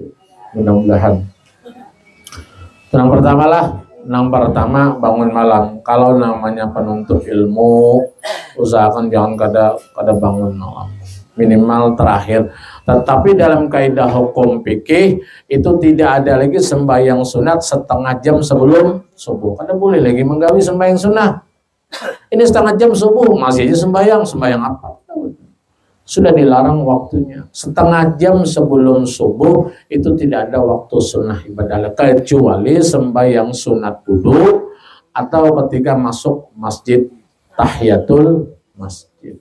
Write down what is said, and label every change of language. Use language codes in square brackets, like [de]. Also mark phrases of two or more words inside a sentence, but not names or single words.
[bjn] Mudah-mudahan. Yang pertama bangun malam. Kalau namanya penuntut ilmu, usahakan jangan kada bangun malam. [id] Minimal terakhir. Tetapi dalam kaidah hukum fikih itu tidak ada lagi sembahyang sunat setengah jam sebelum subuh. [bjn] Kada boleh lagi menggawi sembahyang sunat. Ini setengah jam subuh masih aja sembahyang apa? [id] Sudah dilarang waktunya. Setengah jam sebelum subuh itu tidak ada waktu sunnah ibadah kecuali sembahyang sunat wudu atau ketika masuk masjid tahiyatul masjid.